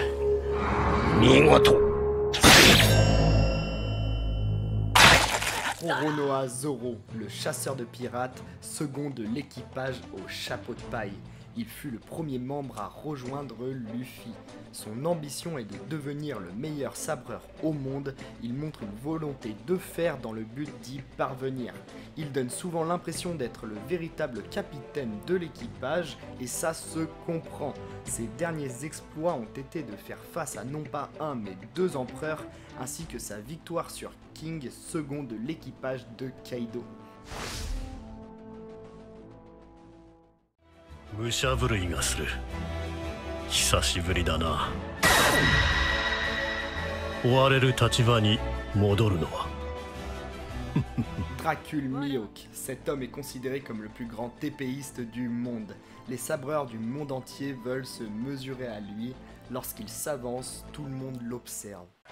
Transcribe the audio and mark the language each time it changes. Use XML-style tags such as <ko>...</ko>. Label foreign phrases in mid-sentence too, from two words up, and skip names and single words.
<ja>見事。</ja> <fr>Roronoa Zoro, le chasseur de pirates, second de l'équipage au chapeau de paille. Il fut le premier membre à rejoindre Luffy. Son ambition est de devenir le meilleur sabreur au monde. Il montre une volonté de fer dans le but d'y parvenir. Il donne souvent l'impression d'être le véritable capitaine de l'équipage et ça se comprend. Ses derniers exploits ont été de faire face à non pas un mais 2 empereurs ainsi que sa victoire sur King, second de l'équipage de Kaido.</fr> <ja>武者震いがする。久しぶりだな。追われる立場に戻るのは。</ja> <fr>Dracul Mihawk, cet homme est considéré comme le plus grand épéiste du monde. Les sabreurs du monde entier veulent se mesurer à lui. Lorsqu'il s'avance, tout le monde l'observe.</fr>